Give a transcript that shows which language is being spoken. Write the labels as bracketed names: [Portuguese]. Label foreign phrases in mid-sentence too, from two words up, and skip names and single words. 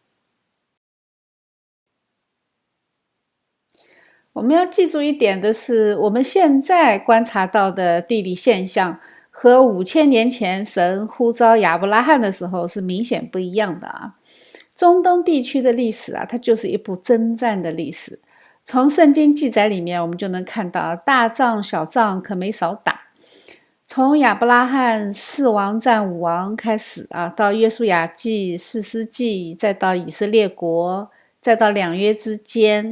[Chinese] 我們要記住一點的是，我們現在觀察到的地理現象和5000年前神呼召亞伯拉罕的時候是明顯不一樣的啊。中東地區的歷史啊，它就是一部征戰的歷史。從聖經記載裡面，我們就能看到大仗小仗可沒少打。從亞伯拉罕4王戰5王開始啊，到約書亞記、士師記，再到以色列國，再到兩約之間。